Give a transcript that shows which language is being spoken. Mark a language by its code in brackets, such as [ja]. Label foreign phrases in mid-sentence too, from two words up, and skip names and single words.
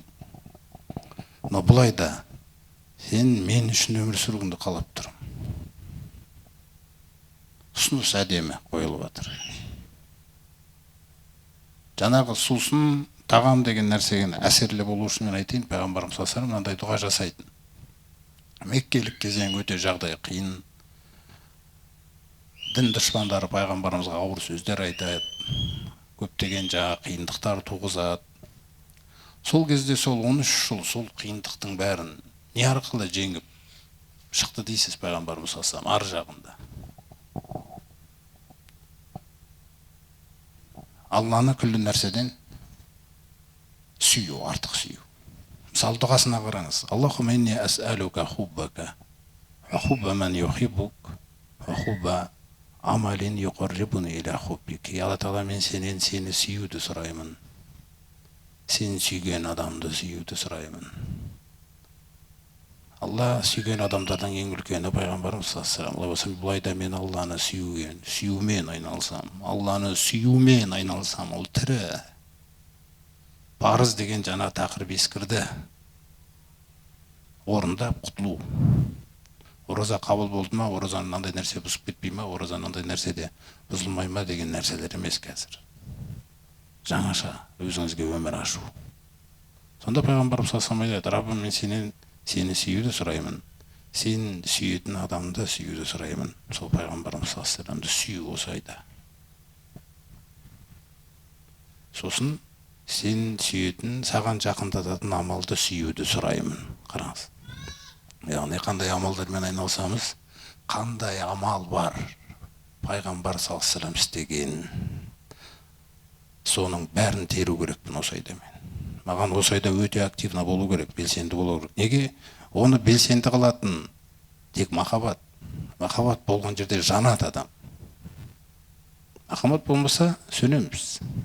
[kk] Но бұл айда сен мен үшін өмір сүруіңді қалап тұрмын. Ұсыныс әдемі қойылып жатыр. Жаңағы сусын, тағам деген нәрсеген әсерлі болу үшін мен айтайын, пайғамбарымыз [ar] صلى الله عليه وسلم [kk] мынандай дұға жасайтын. Меккелік кезең өте жағдай қиын. Дін дұшпандары пайғамбарымызға ауыр сөздер айтады. Көптеген жаңа қиындықтар туғызады. Сол кезде сол 13 жыл сол қиындықтың бәрін не арқылы жеңіп шықты дейсіз пайғамбарымыз [ar] صلى الله عليه وسلم [kk] ар жағында. Алланы күллі нәрседен сүю, артық сүю. Мысалы дұғасына қараңыз. [ar] اللهم إني أسألك حبك وحب من يحبك وحب عمل يقربني إلى حبك. [kk] Алла Тағала, мен сенен сені сүюді сұраймын. Сен сүйген адамды сүюді сұраймын. Алла сүйген адамдардан ең үлкені пайғамбарымыз [ar] صلى الله عليه وسلم. [kk] Бұлайда мен Алланы сүюмен айналсам, Алланы сүюмен айналсам, ол тірі. Парыз деген жаңа тақырып ескірді. Орындап құтылу. Ораза қабыл болды ма, оразаның мынандай нәрсе бұзып кетпей ма, оразаның мынандай нәрседе бұзылмай ма деген нәрселер емес қазір. Жаңаша өзіңізге өмір ашу. Сонда пайғамбарымыз [ar] صلى الله عليه وسلم, [kk] Раббым, мен сені сүюді сұраймын. Сен сүйетін адамды сүюді сұраймын. Сол пайғамбарымыз [ar] صلى الله عليه وسلم [kk] сүю осы айда. Сосын сен сүйетін, саған жақындататын амалды сүюді сұраймын. Қараңыз. Яғни қандай амалдармен айналсамыз, қандай амал бар пайғамбар [ar] صلى الله عليه وسلم [kk] істеген, соның бәрін теру керекпін осы айда мен. Маған осы айда өте активно болу керек, белсенді болу керек. Неге? Оны белсенді қылатын тек махаббат. Махаббат болған жерде жанат адам. Махаббат болмаса сөнеміз.